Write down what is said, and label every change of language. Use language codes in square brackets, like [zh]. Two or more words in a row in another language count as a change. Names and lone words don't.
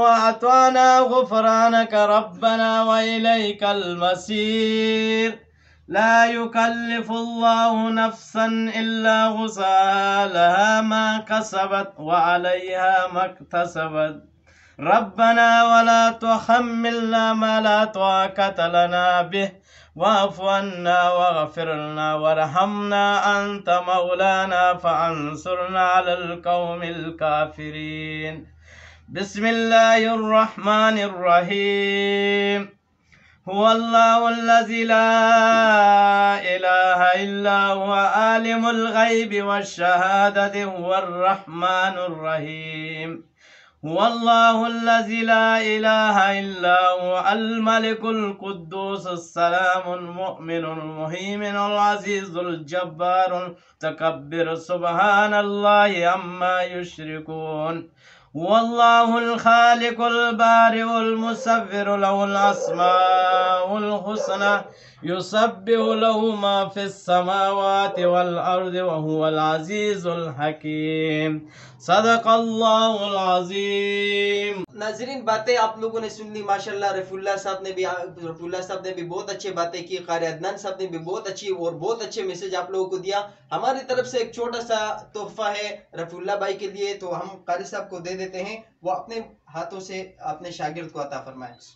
[ar] أطعنا غفرانك ربنا وإليك المصير لا يكلف الله نفسا إلا وسعها لها ما كسبت وعليها ما اكتسبت ربنا ولا تحملنا ما لا طاقة لنا به واعف عنا واغفر لنا وارحمنا أنت مولانا فانصرنا على القوم الكافرين. بسم الله الرحمن الرحيم. هو الله الذي لا إله إلا هو عالم الغيب والشهادة هو الرحمن الرحيم. هو الله الذي لا إله إلا هو الملك القدوس السلام المؤمن المهيمن العزيز الجبار المتكبر سبحان الله عما يشركون. هو الله الخالق البارئ المصور له الأسماء الحسنى يسبح له ما في السماوات والأرض وهو العزيز الحكيم. صدق الله العظيم. [hi] नाज़रीन, बातें आप लोगों ने सुन ली माशाल्लाह। रफ़ीउल्लाह साहब ने भी बहुत अच्छी बातें की। क़ारी अदनान साहब ने भी बहुत अच्छी और बहुत अच्छे मैसेज आप लोगों को दिया। हमारी तरफ से एक छोटा सा तोहफा है रफ़ीउल्लाह भाई के लिए, तो हम क़ारी साहब को दे देते हैं, वो अपने हाथों से अपने शागिर्द को अता फरमाए।